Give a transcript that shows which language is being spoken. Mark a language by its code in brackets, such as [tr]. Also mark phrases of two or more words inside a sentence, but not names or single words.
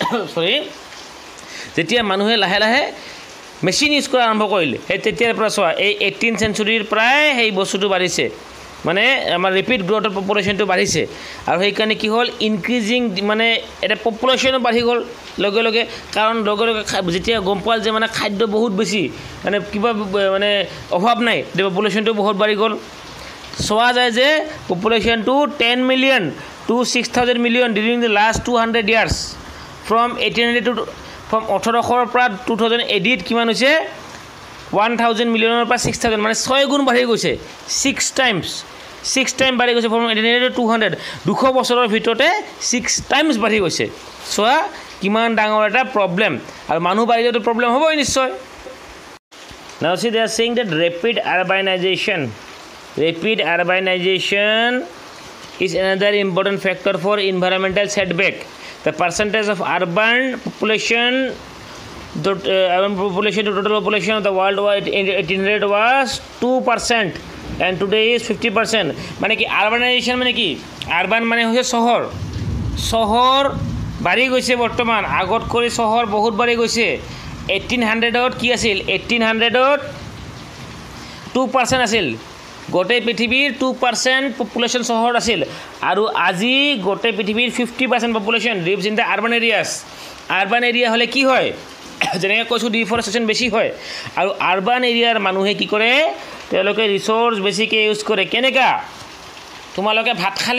[as] যেতিয়া মানুহে লাহে লাহে [en] machine use [as] কৰা আৰম্ভ কৰিলে সেই তেতিয়াৰ পৰা চোৱা এই 18th centuryৰ প্ৰায় সেই বস্তুটো বাঢ়িছে মানে আমাৰ [en] rapid growth of population [as] বাঢ়িছে আৰু সেইকাৰণে কি হ'ল ইনক্ৰিজিং মানে এটা পপুলেশ্যনো বাঢ়ি গ'ল লগে লগে কাৰণ লগে লগে যেতিয়া গম পোৱা যে মানে খাদ্য বহুত বেছি মানে কিবা মানে অভাৱ নাই পপুলেশ্যনটো বহুত বাঢ়ি গ'ল চোৱা যায় যে পপুলেশ্যনটো [en] 10 million to 6,000 million during the last 200 years from 1800 to [as] from 1800 পৰা 2008 কিমান হৈছে 1,000 মিলিয়নৰ পৰা 6,000 মানে 6 গুণ বাঢ়ি গৈছে 6 টাইম বাঢ়ি গৈছে [en] from 1800 to 200 [as] 200 বছৰৰ ভিতৰতে 6 টাইমছ বাঢ়ি গৈছে চোৱা কিমান ডাঙৰ এটা প্ৰব্লেম আৰু মানুহ বাঢ়িলেতো প্ৰব্লেম হ'বই নিশ্চয় [en] now see they are saying that rapid urbanization is another important factor for environmental setback the percentage of urban population to total population of the world was 1800 was 2% and today is 50% [as] মানে কি urbanization মানে কি urban মানে হৈছে চহৰ বাঢ়ি গৈছে বৰ্তমান আগত কৰি চহৰ বহুত বাঢ়ি গৈছে 1800ত কি আছিল 1800ত 2% আছিল গোটেই পৃথিৱীৰ 2% পপুলেশ্যন চহৰত আছিল আৰু আজি গোটেই পৃথিৱীৰ 50% পপুলেশ্যন [en] lives in the urban areas urban area [as] হ'লে কি হয় যেনেকৈ কৈছোঁ ডিফৰেষ্টেশ্যন বেছি হয় আৰু [en] urban area [as] মানুহে কি কৰে তেওঁলোকে ৰিচোৰ্চ বেছিকৈ ইউজ কৰে কেনেকা তোমালোকে ভাত খালে